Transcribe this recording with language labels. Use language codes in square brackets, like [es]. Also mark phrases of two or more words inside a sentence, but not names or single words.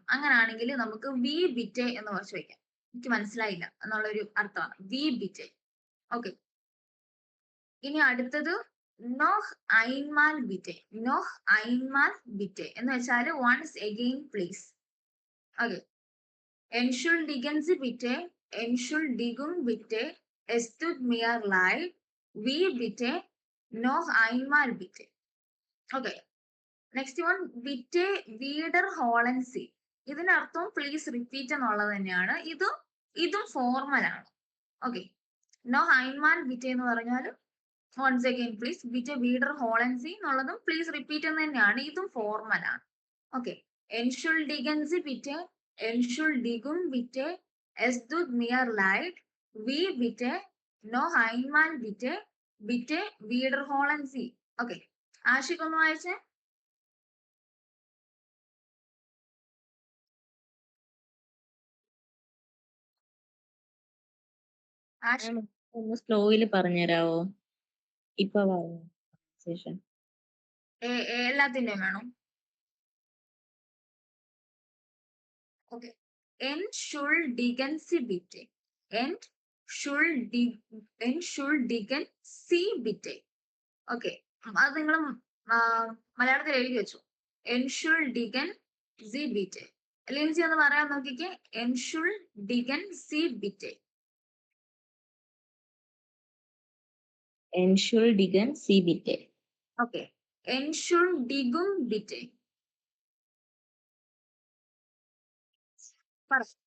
[ml] അങ്ങനാണെങ്കിൽ നമുക്ക് [de] wie bitte [ml] എന്ന് കുറച്ച് വെക്കാം. എനിക്ക് മനസ്സിലായില്ല എന്നുള്ളൊരു അർത്ഥമാണ് [de] wie bitte. [ml] ഓക്കെ, ഇനി അടുത്തത് [de] noch einmal bitte. noch einmal bitte [ml] എന്ന് വെച്ചാൽ [en] once again please. [de] ഓക്കെ, Entschuldigen Sie bitte, Entschuldigung bitte, es tut mir leid, wie bitte, noch einmal bitte. ഓക്കെ, [en] next one [de] bitte wiederholen Sie. [ml] ഇതിനർത്ഥം [en] please repeat [ml] എന്നുള്ളത് തന്നെയാണ്. ഇതും ഫോർമൽ ആണ്. ഓക്കെ, [de] noch einmal bitte [ml] എന്ന് പറഞ്ഞാൽ [en] once again please. [de] bitte wiederholen Sie [ml] എന്നുള്ളതും [en] please repeat [ml] എന്ന് തന്നെയാണ്. ഇതും ഫോർമൽ ആണ്. ഓക്കെ, [de] Entschuldigen Sie bitte, Entschuldigung bitte, es tut mir leid, wie bitte, noch einmal bitte, bitte wieder holen Sie. [ml] ഓക്കെ, ആഷിഖ് ഒന്ന് വായിച്ചേ. ആഷിഖ് ഒന്ന് സ്ലോയില് പറഞ്ഞുതരാവോ? ഇപ്പൊ ശേഷം എല്ലാത്തിന്റെയും വേണം. ഓക്കെ, [de] Entschuldigen Sie bitte. Entschuldigen Sie bitte. [ml] ഓക്കെ, അത് നിങ്ങൾ മലയാളത്തിൽ എഴുതി വെച്ചു. [de] Entschuldigen Sie bitte. [ml] ലിൻസി ഒന്ന് പറയാൻ നോക്കിക്കേ. [de] Entschuldigen Sie bitte. Entschuldigen Sie bitte. ഓക്കെ, Entschuldigung bitte. [ml] പറ.